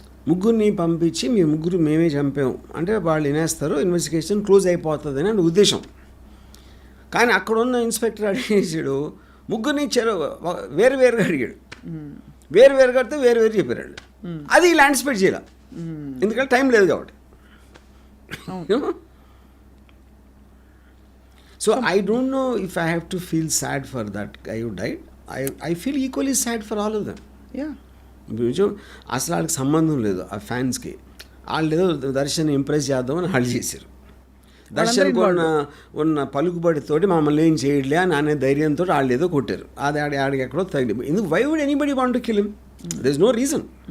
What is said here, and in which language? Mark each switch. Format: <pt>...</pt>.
<te>ముగ్గురిని పంపించి మీ ముగ్గురు మేమే చంపాం అంటే వాళ్ళు వినేస్తారు, ఇన్వెస్టిగేషన్ క్లోజ్ అయిపోతుంది అని ఉద్దేశం. కానీ అక్కడ ఉన్న ఇన్స్పెక్టర్ అడిగేసాడు, ముగ్గురిని వేరువేరుగా అడిగాడు, వేరువేరుగా అడితే వేరువేరు చెప్పారు. అది ఇలా యాంటిసిపేట్ చేయాలి, ఎందుకంటే టైం లేదు కాబట్టి.</te> <en>So I don't know if I have to feel sad for that guy who died. I feel equally sad for all of them. Yeah.</en> <te>అసలు వాళ్ళకి సంబంధం లేదు ఆ ఫ్యాన్స్కి. వాళ్ళు ఏదో దర్శన్ ఇంప్రెస్ చేద్దామని వాళ్ళు చేశారు. దర్శన్కి ఉన్న పలుకుబడితోటి మమ్మల్ని ఏం చేయట్లే అని అనే ధైర్యంతో వాళ్ళు ఏదో కొట్టారు. అది ఆడికి ఎక్కడో తగిలి. ఎందుకు</te> <en>Why would anybody want to kill him? There is no reason.</en>